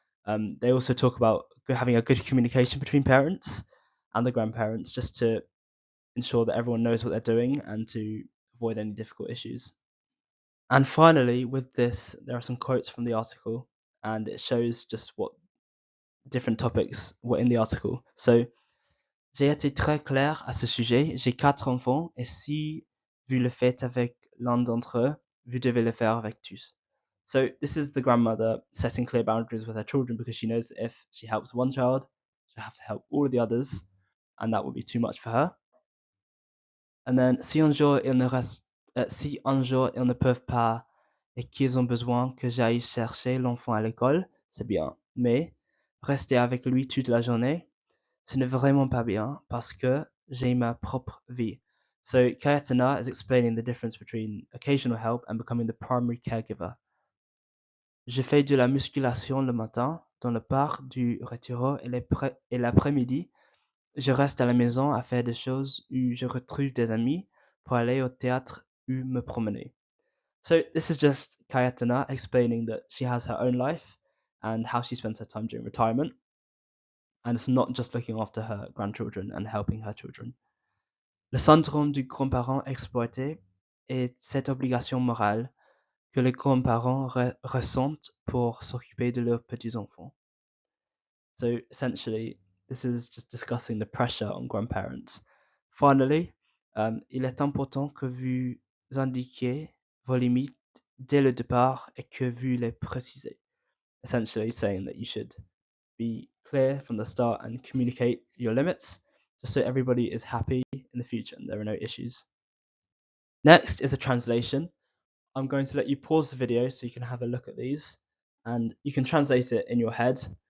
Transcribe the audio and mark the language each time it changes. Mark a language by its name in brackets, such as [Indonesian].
[English] They also talk about having a good communication between parents and the grandparents, just to ensure that everyone knows what they're doing and to avoid any difficult issues. And finally, with this, there are some quotes from the article, and it shows just what different topics were in the article. [French] So, j'ai été très clair à ce sujet. J'ai 4 enfants, et si vous le faites avec l'un d'entre eux, vous devez le faire avec tous. [English] So, this is the grandmother setting clear boundaries with her children, because she knows that if she helps one child, she'll have to help all of the others, and that would be too much for her. [French] And then, si un jour ils ne peuvent pas et qu'ils ont besoin que j'aille chercher l'enfant à l'école, c'est bien. Mais rester avec lui toute la journée, ce n'est vraiment pas bien parce que j'ai ma propre vie. [English] So Cayetana is explaining the difference between occasional help and becoming the primary caregiver. [French] Je fais de la musculation le matin dans le parc du Retiro et l'après-midi, je reste à la maison à faire des choses où je retrouve des amis pour aller au théâtre ou me promener. [English] So this is just Cayetana explaining that she has her own life and how she spends her time during retirement, and it's not just looking after her grandchildren and helping her children. [French] Le syndrome du grand-parent exploité est cette obligation morale que les grands-parents ressentent pour s'occuper de leurs petits-enfants. [English] So essentially, this is just discussing the pressure on grandparents. [French] Finally, il est important que vous indiquiez vos limites dès le départ et que vous les précisez. [English] Essentially saying that you should be clear from the start and communicate your limits just so everybody is happy in the future and there are no issues. Next is a translation. I'm going to let you pause the video so you can have a look at these and you can translate it in your head.